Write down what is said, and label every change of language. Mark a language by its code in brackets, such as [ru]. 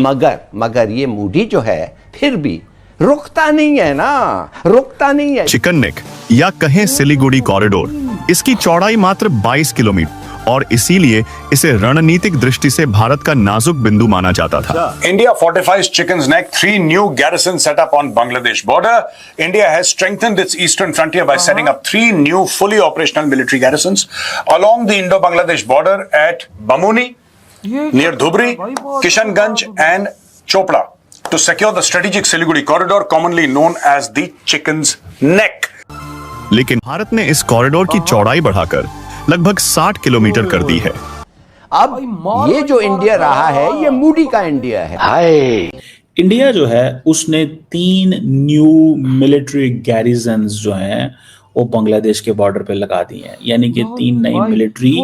[hi] मगर ये मूडी जो है फिर भी रुकता नहीं है ना, रुकता नहीं है। चिकन नेक या कहें सिलीगुड़ी कॉरिडोर, इसकी चौड़ाई मात्र 22 किलोमीटर और इसीलिए इसे रणनीतिक दृष्टि से भारत का नाजुक बिंदु माना जाता था। [en] India fortifies Chicken's Neck, 3 new garrisons set up on Bangladesh border. India has strengthened its eastern frontier by setting up 3 new fully operational military garrisons along the Indo-Bangladesh border at Bamuni, near Dhubri, Kishanganj and Chopra to secure the strategic Siliguri corridor, commonly known as the Chicken's Neck. [hi] लेकिन भारत ने इस corridor की चौड़ाई बढ़ाकर लगभग 60 kilometre कर दी है। अब ये जो इंडिया रहा है ये मूडी का इंडिया है। इंडिया जो है उसने 3 न्यू मिलिट्री गैरिजन्स जो हैं वो बांग्लादेश के बॉर्डर पे लगा दी हैं, यानी कि 3 नई मिलिट्री